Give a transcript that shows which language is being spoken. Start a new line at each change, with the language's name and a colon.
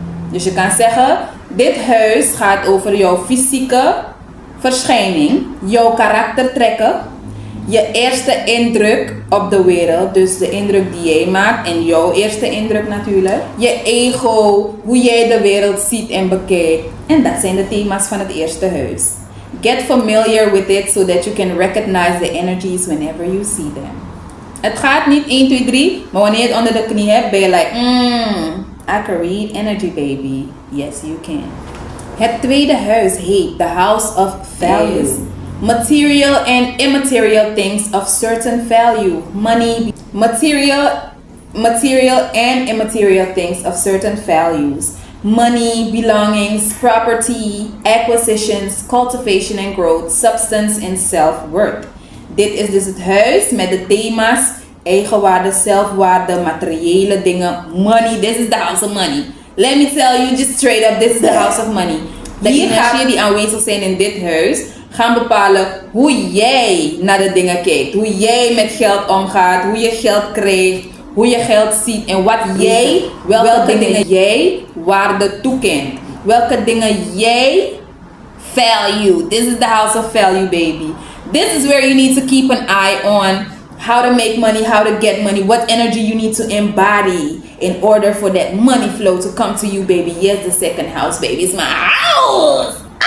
Dutch: Dus je kan zeggen, dit huis gaat over jouw fysieke verschijning, jouw karaktertrekken, je eerste indruk op de wereld, dus de indruk die jij maakt en jouw eerste indruk natuurlijk, je ego, hoe jij de wereld ziet en bekijkt. En dat zijn de thema's van het eerste huis.
English: Get familiar with it so that you can recognize the energies whenever you see them.
Dutch: Het gaat niet 1, 2, 3, maar wanneer je het onder de knie hebt, ben je like,
English: I can read energy baby. Yes, you can.
Dutch: Het tweede huis heet
English: the house of values. Material and immaterial things of certain value. Money, material and immaterial things of certain values. Money, belongings, property, acquisitions, cultivation and growth, substance and self-worth.
Dutch: Dit is dus het huis met de thema's eigenwaarde, zelfwaarde, materiële dingen, money.
English: This is the house of money. Let me tell you just straight up, this is the house of money.
Dutch: De energieën die aanwezig zijn in dit huis gaan bepalen hoe jij naar de dingen kijkt. Hoe jij met geld omgaat, hoe je geld krijgt, hoe je geld ziet en wat jij, welke dingen jij waarde toekent. Welke dingen jij value.
English: This is the house of value baby. This is where you need to keep an eye on how to make money, how to get money, what energy you need to embody in order for that money flow to come to you baby. Yes, the second house baby is my house.